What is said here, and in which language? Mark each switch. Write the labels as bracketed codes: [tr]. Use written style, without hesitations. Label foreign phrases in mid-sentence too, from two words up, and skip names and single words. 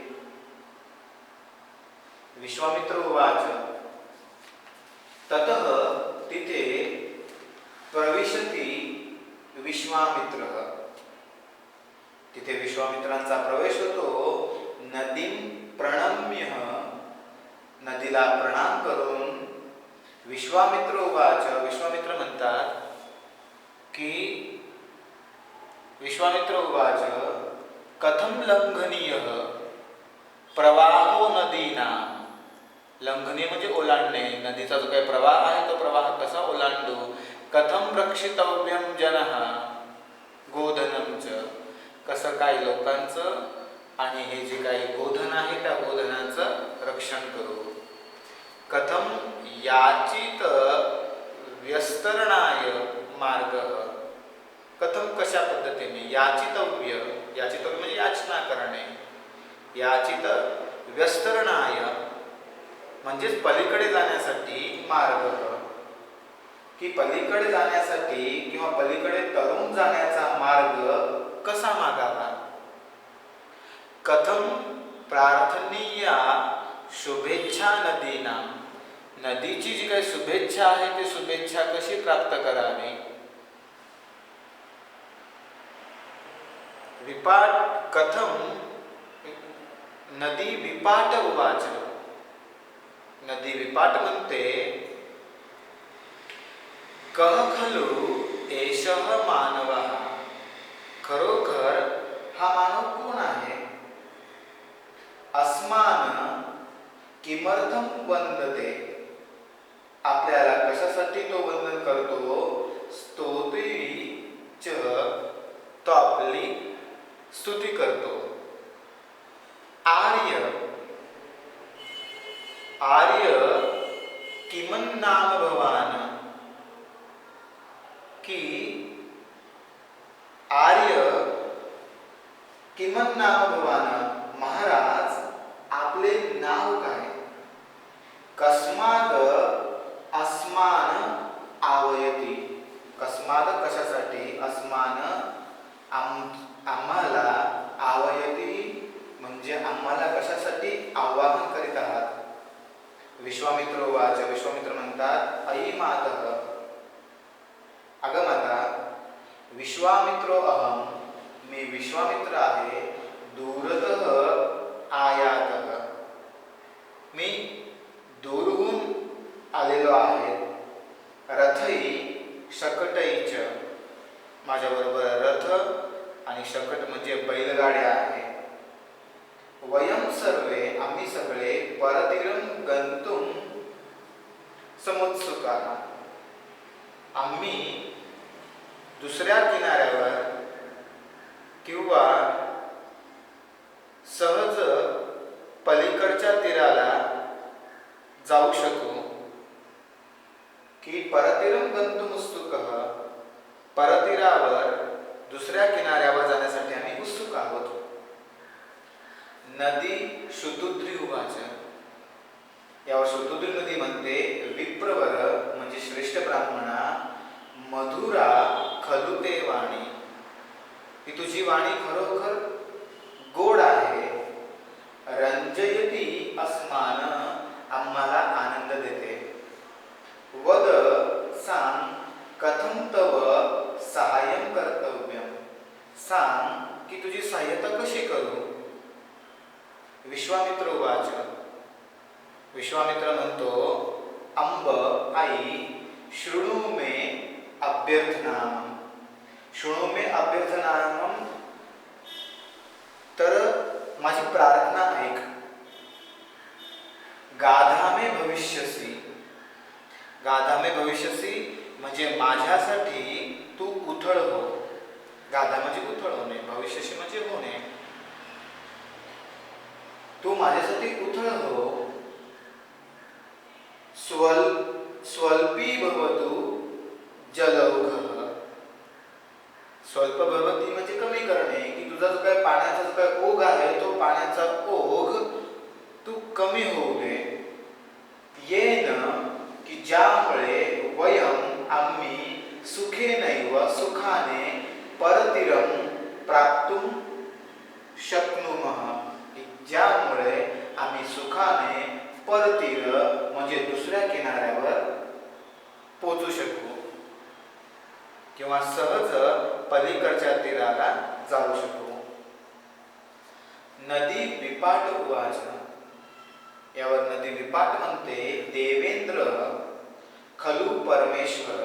[sa] विश्वामित्र उवाच, ततः तिथे प्रविशति विश्वामित्रः, [mr] तिथे विश्वामित्रांचा प्रवेश होतो. [sa] नदीं प्रणम्य [mr] नदीला प्रणाम करून [sa] विश्वामित्र उवाच, [mr] विश्वामित्र म्हणतात की [sa] विश्वामित्र उवाच कथम लंघनीयः प्रवाहो नदीना, [mr] लंघनीय म्हणजे ओलांडणे, नदीचा जो काही प्रवाह आहे तो प्रवाह कसा ओलांडू, [sa] कथम रक्षितव्यम जनः गोधनम च, [mr] कसं काही लोकांचं आणि हे जे काही गोधन आहे त्या गोधनाचं रक्षण करू, [sa] कथम याचित व्यस्तरणाय मार्ग, [mr] कथम कशा पद्धतीने, याचितव्य, याचितव्य म्हणजे याचना करणे, [sa] याचित व्यस्तरणाय [mr] म्हणजेच पलीकडे जाण्यासाठी मार्ग, की पलीकडे जाण्यासाठी किंवा पलीकडे तरुण जाण्याचा मार्ग कसा मागावा, [sa] कथम प्रार्थनीया शुभेच्छा नदीना, [mr] नदीची जी काही शुभेच्छा आहे ती शुभेच्छा कशी प्राप्त करावी, [sa] विपाट कथम नदी विपाट उवाच, [mr] नदी विपाट म्हणते [sa] कह खलु एषः मानवः, [mr] खरोखर हा मानव कोण आहे, [sa] अस्मान किमर्थम वंदते, [mr] आपल्याला कशासाठी तो वंदन करतो, [sa] स्तोत्री च, [mr] तो आपली स्तुती करतो, [sa] आर्य आर्य किमन नाम भवान, की आर्य किमन नाम भवान, महाराज [mr] आपले नाव काय, [sa] कस्माद अस्मान आवयती, [mr] कस्माद कशासाठी, अस्मान आम्हाला, आवयती म्हणजे आम्हाला कशासाठी आवाहन करीत आहात, [sa] विश्वामित्र उवाच, [mr] विश्वामित्र म्हणतात [sa] अयि मातः, [mr] अगं माता, [sa] विश्वामित्रो अहम, [mr] मी विश्वामित्र आहे, [sa] दूरतः आयातः, [mr] मी दूरहून आलेलो आहे, [sa] रथई शकटईच, [mr] माझ्याबरोबर रथ आणि शकट म्हणजे बैलगाड्या आहे, [sa] वयम सर्वे, [mr] आम्ही सगळे, [sa] परतीरम गंतुम समुत्सुकाः, [mr] आम्ही दुसऱ्या किनाऱ्यावर किंवा सहज पलीकडच्या तीराला जाऊ शकू, की [sa] परतीरम गंतुम उत्सुकः, [mr] परतीरावर दुसऱ्या किनाऱ्यावर जाण्यासाठी आम्ही उत्सुक आहोत, [sa] नदी शुतुद्री उवाच, [mr] यावर शुतुद्री नदी म्हणते विप्रवर म्हणजे श्रेष्ठ ब्राह्मणा, मधुरा [sa] खलु ते वाणी, [mr] ही तुझी वाणी खरोखर गोड आहे, [sa] रंजयती अस्मान, [mr] आम्हाला आनंद देते, [sa] वद सांग कथम तव सहाय्यम कर्तव्यम, [mr] सांग की तुझी सहाय्यता कशी करू, [sa] विश्वामित्र उवाच, [mr] विश्वामित्र म्हणतो अंब आई [sa] शृणु मे अभ्यर्थनाम, शृणु मे अभ्यर्थनाम, [mr] तर माझी प्रार्थना ऐक, [sa] गाधामे भविष्यसी, गाधामे भविष्यसी [mr] म्हणजे माझ्यासाठी तू उथळ हो, गाधा म्हणजे उथळ होणे, भविष्यशी म्हणजे होणे, तू माझ्यासाठी उथळ हो, [sa] स्वल्पी भवतु जलौघः, स्वल्प भवती [mr] म्हणजे कमी करणे, की तुझा जो काय पाण्याचा जो काय ओघ आहे तो पाण्याचा ओघ तू कमी होऊ दे, येन की ज्यामुळे वयम आम्ही सुखेनैव सुखाने परतीरम [sa] प्राप्तुम शक्नुमः, [mr] ज्यामुळे आम्ही सुखाने परतीर म्हणजे दुसऱ्या किनाऱ्यावर पोहोचू शकू किंवा सहज पलीकडच्या तीराला जाऊ शकू, [sa] नदी विपाट उवाच, [mr] यावर नदी विपाट म्हणते, [sa] देवेंद्र खलु परमेश्वर.